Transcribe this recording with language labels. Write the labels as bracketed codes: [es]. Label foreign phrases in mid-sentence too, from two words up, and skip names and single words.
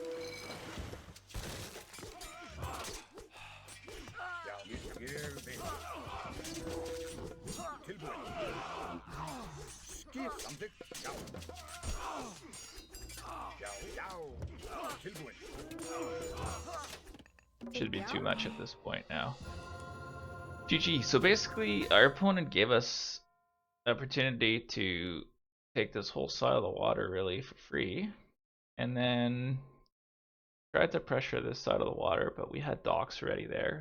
[is] Já, ég vil. Tilbúinn. Skip samþykkt. Já. Já, já. Tilbúinn. [en] Should be too much at this point now. GG. So basically, our opponent gave us the opportunity to take this whole side of the water really for free, and then tried to pressure this side of the water, but we had docks already there.